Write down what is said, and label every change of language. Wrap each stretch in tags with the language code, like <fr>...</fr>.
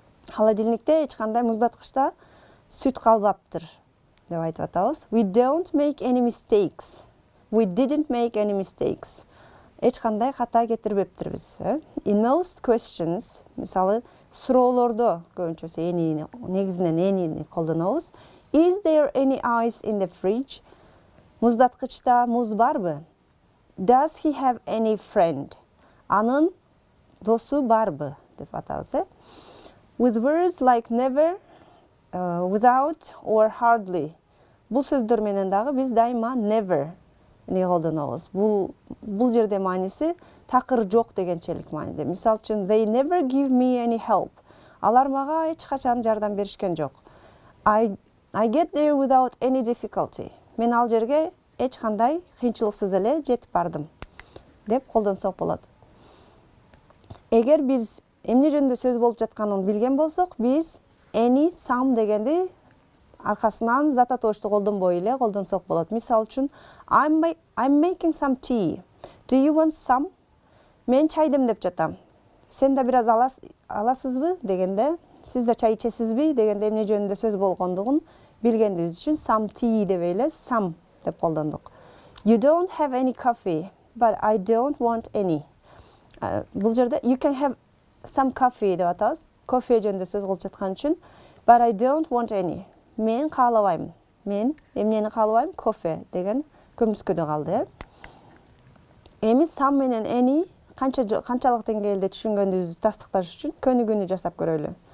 <ky>Холодильникте эч кандай муздаткычта сүт калбаптыр деп айтып атабыз.</ky> <en>We don't make any mistakes. We didn't make any mistakes.</en> <ky>Эч кандай ката кетирбептирбиз.</ky> <en>In most questions,</en> <ky>мисалы суроолордо көбүнчөсү any'ни, негизинен any'ни колдонобуз.</ky> <en>Is there any ice in the fridge?</en> <ky>Муздаткычта муз барбы?</ky> <en>Does he have any friend?</en> <ky>Анын досу барбы деп атабыз.</ky> <en>With words like never, without or hardly.</en> <ky>Бул сөздөр менен дагы биз дайыма never не колдонобуз. Бул жерде мааниси такыр жок дегенчелик мааниде. Мисалы үчүн</ky> <en>they never give me any help.</en> <ky>Алар мага эч качан жардам беришкен жок.</ky> <en>I get there without any difficulty.</en> <ky>Мен ал жерге эч кандай кыйынчылыксыз эле жетип бардым деп колдонсок болот. Эгер биз эмне жөнүндө сөз болуп жатканын билген болсок, биз any, some дегенди аркасынан зат атоочту колдонбой эле колдонсок болот. Мисалы үчүн</ky> <en>I'm making some tea. Do you want some?</en> <ky>Мен чай демдеп жатам. Сен да бир аз аласызбы дегенде, сиз да чай ичесизби дегенде эмне жөнүндө сөз болгондугун билгендигибиз үчүн some tea деп эле some деп колдондук.</ky> <en>You don't have any coffee, but I don't want any.</en> <ky>Бул жерде</ky> <en>you can have some coffee</en> <ky>деп атабыз. Кофе жөнүндө сөз кылып жаткан үчүн</ky> <en>but I don't want any.</en> <ky>Мен каалабайм. Мен эмнени каалабайм? Кофе деген көмүскөдө калды. Эми some менен any канчалык деңгээлде түшүнгөндүгүбүздү тастыкташ үчүн көнүгүүнү жасап көрөлү.</ky>